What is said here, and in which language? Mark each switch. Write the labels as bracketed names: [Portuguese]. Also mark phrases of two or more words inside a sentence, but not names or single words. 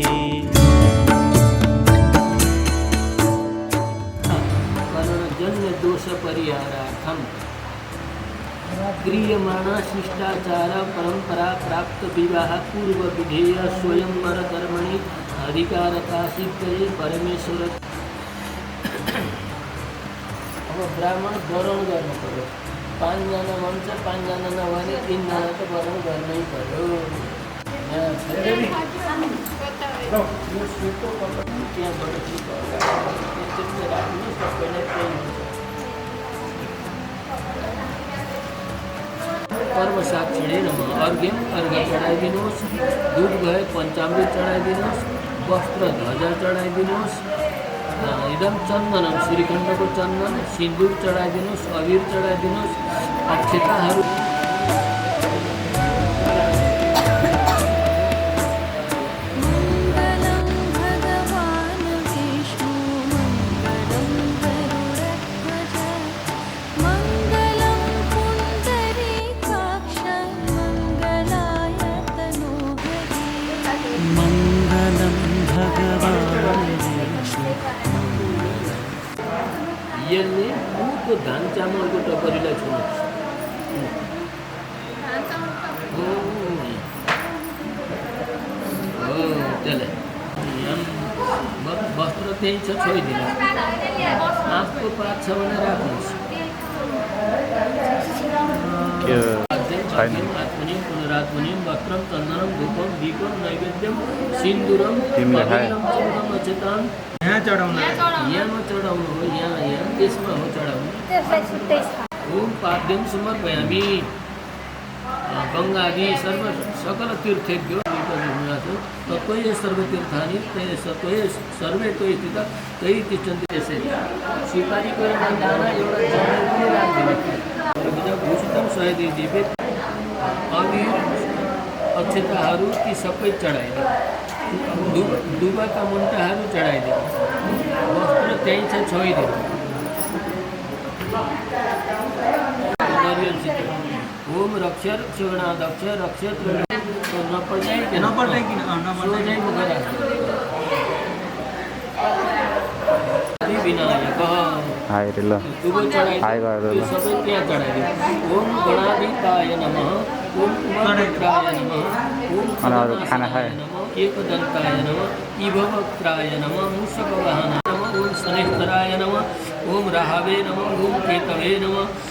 [Sanskrit] करणजन्य दोष परिहारार्थम क्रियमाणा शिष्टाचार परंपरा प्राप्त विवाह पूर्व विधेय स्वयंवर कर्मणि अधिकारता सिद्धये परमेश्वर। [Nepali] अब ब्राह्मण वरण गर्नु पर्यो 5 जना भन्छ 5 जना नभने 3 जना त वरण गर्नै पर्यो। यहाँ यो सेतो कपडा त्यहाँबाट छिटो त्यसरी राख्नु सबैलाई पेन हुन्छ। [Sanskrit] कर्म साक्षिणे नमः अर्घ्यम [Nepali] अर्घ चढाइदिनुहोस् दुध भए पञ्चामृत चढाइदिनुहोस् वस्त्र ध्वजा चढाइदिनुहोस् [Sanskrit] इदम चन्दनम [Nepali] श्रीखण्डको चन्दन सिन्दुर चढाइदिनुहोस् अबिर चढाइदिनुहोस् अक्षताहरू [Sanskrit] मङ्गलं भगवान् विष्णु मङ्गलं गरुडध्वज मङ्गलं पुण्डरीकाक्ष मङ्गलाय तनोहरि मङ्गलं भगवान् विष्णु [Nepali] यसले मुखको धान चामलको टपरीलाई छुनुहोस्। त्यसलाई वस्त्र त्यही छ छोइदिनुहोस् आँपको पात छ भने राख्नुहोस्। [Sanskrit] आत्मनिम पुनरात्मनिम वस्त्रम चन्दनम धूपम दीपम नैवेद्यम सिन्दूरम चन्दनम अचेतन [Nepali] यहाँ चढाउनु हो यहाँ त्यसमा हो चढाउनु। [Sanskrit] ओम पाद्यम समर्पयामि गङ्गादि सर्व सकल तीर्थेभ्यो तत्त्वय सर्वतीर्थानि तत्त्वय सर्वे त्वयि स्थित तयि तिष्ठन्ति। [Nepali] त्यसरी स्वीकारी गरेर दाना एउटा जमिन पनि राखिदिनु [Sanskrit] भूषितम सयदी दिव्य [Nepali] अबिर अक्षताहरू ती सबै चढाइदियो दुबाका मुन्टाहरू चढाइदियो वस्त्र त्यहीँ छ छोइदियो नरिवलसित [Sanskrit] ओम रक्ष रक्षगणाध्यक्ष रक्ष [Nepali] नपल्टाइकन सोझै मुख राख्नु विनायक दुबो चढाइदियो सबै त्यहाँ चढाइदियो [Sanskrit] ओम गणाधिपाय नमः ओम उमापुत्राय नमः ओम खगनाशाय नमः एकदन्ताय नमः इभवक्त्राय नमः मूषकवाहनाय नमः ओम शनैश्चराय नमः ओम राहवे नमः ओम केतवे नमः।